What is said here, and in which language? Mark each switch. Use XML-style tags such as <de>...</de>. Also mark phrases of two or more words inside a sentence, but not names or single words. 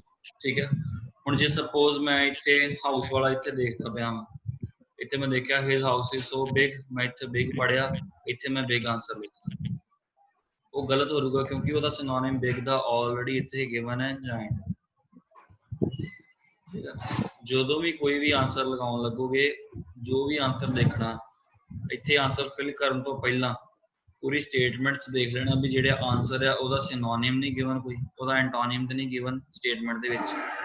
<pa>ਠੀਕ ਹੈ, ਹੁਣ ਜੇ ਸਪੋਜ਼ ਮੈਂ ਇੱਥੇ ਹਾਊਸ ਵਾਲਾ ਇੱਥੇ ਦੇਖਦਾ ਪਿਆ ਹਾਂ, ਇੱਥੇ ਮੈਂ ਦੇਖਿਆ</pa> <en>his house is so big,</en> <pa>ਮੈਂ ਇੱਥੇ big ਪੜਿਆ, ਇੱਥੇ ਮੈਂ big ਆਂਸਰ ਲਿਖਿਆ, ਉਹ ਗਲਤ ਹੋ ਜਾਊਗਾ ਕਿਉਂਕਿ ਉਹਦਾ</pa> <en>synonym big</en> <pa>ਦਾ ਆਲਰੇਡੀ ਇੱਥੇ ਗਿਵਨ ਹੈ giant। ਠੀਕ ਹੈ, ਜਦੋਂ ਵੀ ਕੋਈ ਵੀ ਆਂਸਰ ਲਗਾਉਣ ਲੱਗੋਗੇ, ਜੋ ਵੀ ਆਂਸਰ ਦੇਖਣਾ, ਇੱਥੇ</pa> <en>answer fill</en> <pa>ਕਰਨ ਤੋਂ ਪਹਿਲਾਂ ਪੂਰੀ ਸਟੇਟਮੈਂਟ 'ਚ ਦੇਖ ਲੈਣਾ ਵੀ ਜਿਹੜਾ ਆਂਸਰ ਆ ਉਹਦਾ ਸਿਨੋਨਿਮ ਨਹੀਂ ਗਿਵਨ, ਕੋਈ ਉਹਦਾ ਐਂਟੋਨਿਮ ਤੇ ਨਹੀਂ</pa> <en>given statement</en> <pa>ਦੇ ਵਿੱਚ।</pa>